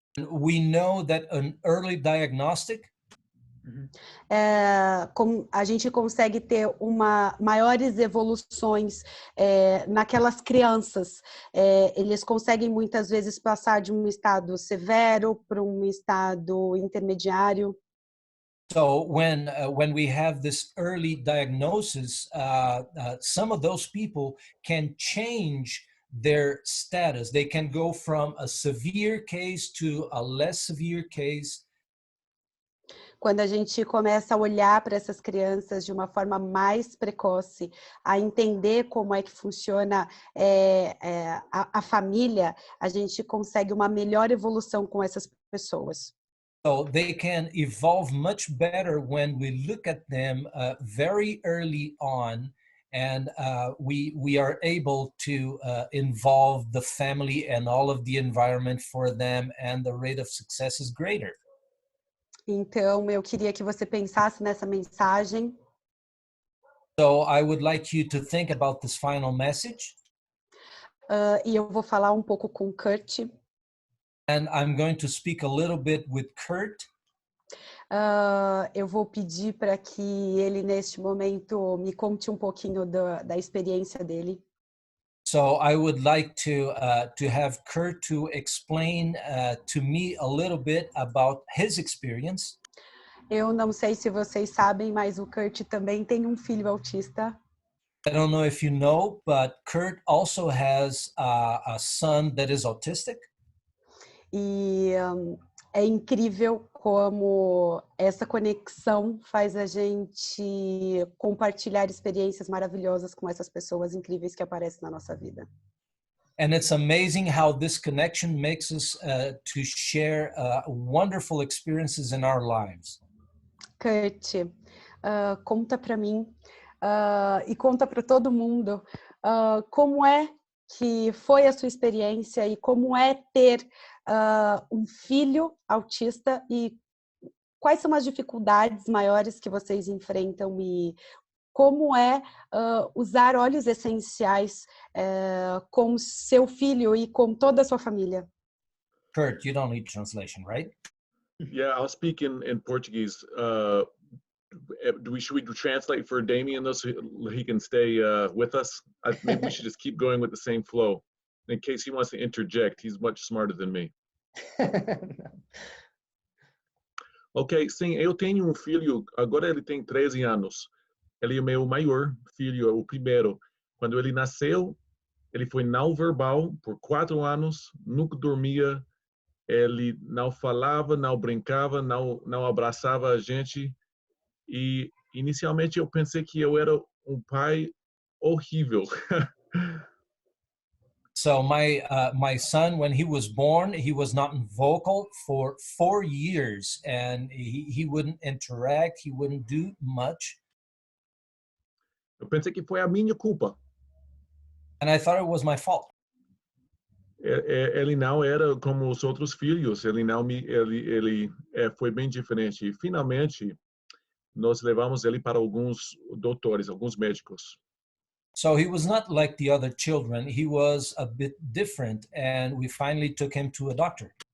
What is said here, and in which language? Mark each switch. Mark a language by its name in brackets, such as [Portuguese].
[English] We know that an early diagnostic [Portuguese] a gente consegue ter maiores evoluções naquelas crianças. Eles conseguem muitas vezes passar de um estado severo para um estado intermediário. [English] So when we have this early diagnosis, some of those people can change their status. They can go from a severe case to a less severe case. [Portuguese] Quando a gente começa a olhar para essas crianças de uma forma mais precoce, a entender como é que funciona a família, a gente consegue uma melhor evolução com essas pessoas. [English] So they can evolve much better when we look at them very early on, and we are able to involve the family and all of the environment for them, and the rate of success is greater. [Portuguese] Então, eu queria que você pensasse nessa mensagem. [English] So I would like you to think about this final message. [Portuguese] E eu vou falar um pouco com Kurt. [English] And I'm going to speak a little bit with Kurt. [Portuguese] Eu vou pedir para que ele, neste momento, me conte um pouquinho da experiência dele. [English] So I would like to have Kurt to explain to me a little bit about his experience. [Portuguese] Eu não sei se vocês sabem, mas o Kurt também tem um filho autista. [English] I don't know if you know, but Kurt also has a son that is autistic. [Portuguese] E é incrível como essa conexão faz a gente compartilhar experiências maravilhosas com essas pessoas incríveis que aparecem na nossa vida. [English] And it's amazing how this connection makes us to share wonderful experiences in our lives. [Portuguese] Kurt, conta para mim e conta para todo mundo como é que foi a sua experiência e como é ter um filho autista e quais são as dificuldades maiores que vocês enfrentam e como é usar óleos essenciais com seu filho e com toda a sua família. [English] Kurt, you don't need translation, right? Yeah, I'll speak in Portuguese. Should we translate for Damien though, so he can stay with us? Maybe we should just keep going with the same flow. In case he wants to interject, he's much smarter than me. [Portuguese] Ok, sim, eu tenho um filho, agora ele tem 13 anos. Ele é o meu maior filho, o primeiro. Quando ele nasceu, ele foi não verbal por 4 anos, nunca dormia, ele não falava, não brincava, não abraçava a gente. E inicialmente eu pensei que eu era um pai horrível. [English] So my son, when he was born, he was not vocal for 4 years, and he wouldn't interact, he wouldn't do much. [Portuguese] Eu pensei que foi a minha culpa. [English] And I thought it was my fault. [Portuguese] Ele não era como os outros filhos, ele foi bem diferente. E finalmente nós levamos ele para alguns doutores, alguns médicos. [English] So he was not like the other children. He was a bit different, and we finally took him to a doctor.